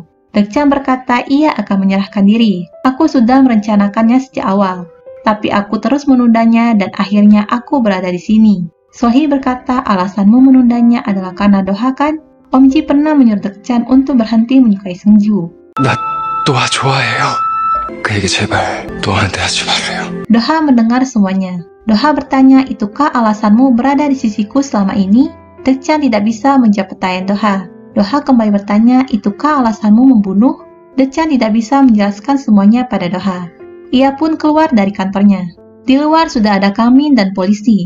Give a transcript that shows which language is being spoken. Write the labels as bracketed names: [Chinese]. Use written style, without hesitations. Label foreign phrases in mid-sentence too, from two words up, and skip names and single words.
[Indonesian] Dekcan berkata ia akan menyerahkan diri. Aku sudah merencanakannya sejak awal, tapi aku terus menundanya dan akhirnya aku berada di sini. Sohee berkata alasanmu menundanya adalah karena Doha kan? Om Ji pernah menyuruh Dekcan untuk berhenti menyukai Seungju. [Korean] 나 도하 좋아해요. 그에게 제발 노아한테 하지 말아요. [Indonesian] Doha mendengar semuanya. Doha bertanya, itukah alasanmu berada di sisiku selama ini? Dekcan tidak bisa menjawab pertanyaan Doha. Doha kembali bertanya, itukah alasanmu membunuh? Dekcan tidak bisa menjelaskan semuanya pada Doha. Ia pun keluar dari kantornya. Di luar sudah ada Kang Min dan polisi.